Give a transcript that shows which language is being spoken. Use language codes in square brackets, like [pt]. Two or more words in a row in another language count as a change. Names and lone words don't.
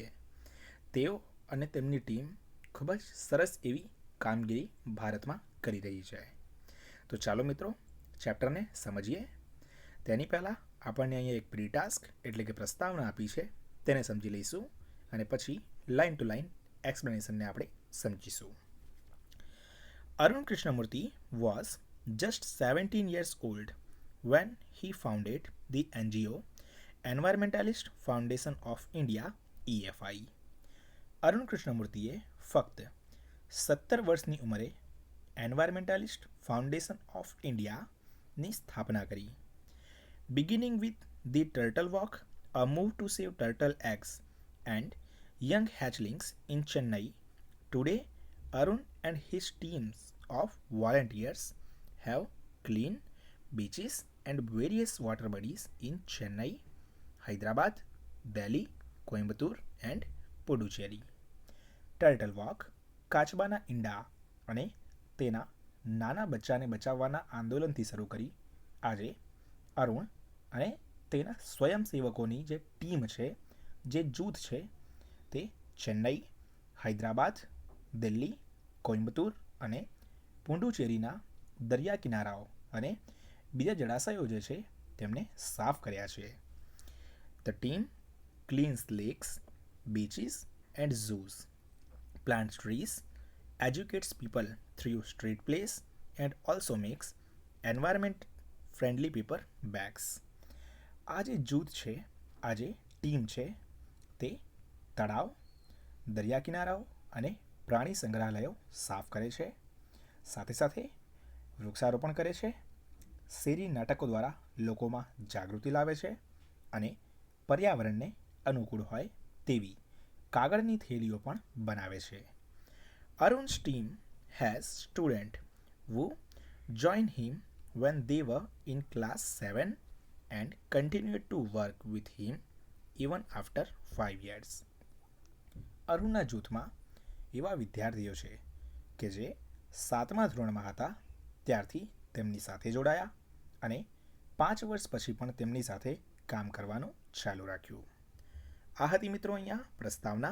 [gu] તેઓ અને તેમની ટીમ ખૂબ જ સરસ એવી કામગીરી ભારતમાં કરી રહી છે. તો ચાલો મિત્રો, ચેપ્ટરને સમજીએ. તેની પહેલાં આપણને અહીંયા એક [en] pre task [gu] એટલે કે પ્રસ્તાવના આપી છે, તેને સમજી લઈશું અને પછી [en] line to line explanation [gu] આપણે સમજીશું. [en] અરુણ કૃષ્ણમૂર્તિ was just 17 years old when he founded the NGO Environmentalist Foundation of India EFI. [gu] અરુણ કૃષ્ણમૂર્તિએ ફક્ત 17 વર્ષની ઉંમરે એન્વાયરમેન્ટાલિસ્ટ ફાઉન્ડેશન ઓફ ઇન્ડિયાની સ્થાપના કરી. [en] Beginning with the Turtle Walk, a move to save turtle eggs and young hatchlings in Chennai, today Arun and his teams of volunteers have clean beaches and various water bodies in Chennai, Hyderabad, Delhi, Coimbatore and Puducherry. [gu] ટર્ટલ વોક, કાચબાના ઈંડા અને તેના નાના બચ્ચાને બચાવવાના આંદોલનથી શરૂ કરી આજે અરુણ અને તેના સ્વયંસેવકોની જે ટીમ છે, જે જૂથ છે, તે ચેન્નઈ, હૈદરાબાદ, દિલ્હી, કોઇમ્બતુર અને પુડુચેરીના દરિયા કિનારાઓ અને બીજા જળાશયો જે છે તેમને સાફ કર્યા છે. [en] The team cleans lakes, beaches and zoos, plants trees, educates people through street plays and also makes environment friendly paper bags. [gu] આ જે જૂથ છે, આ જે ટીમ છે, તે તળાવ, દરિયા કિનારાઓ અને પ્રાણી સંગ્રહાલયો સાફ કરે છે, સાથે સાથે વૃક્ષારોપણ કરે છે, શેરી નાટકો દ્વારા લોકોમાં જાગૃતિ લાવે છે અને પર્યાવરણને અનુકૂળ હોય તેવી કાગળની થેલીઓ પણ બનાવે છે. [en] Arun's team has students who joined him when they were in class 7 and continued to work with him even after 5 years. [gu] અરુણના જૂથમાં એવા વિદ્યાર્થીઓ છે કે જે 7મા ધોરણમાં હતા ત્યારથી તેમની સાથે જોડાયા અને 5 વર્ષ પછી પણ તેમની સાથે કામ કરવાનું ચાલુ રાખ્યું. આ હતી મિત્રો અહીંયા પ્રસ્તાવના.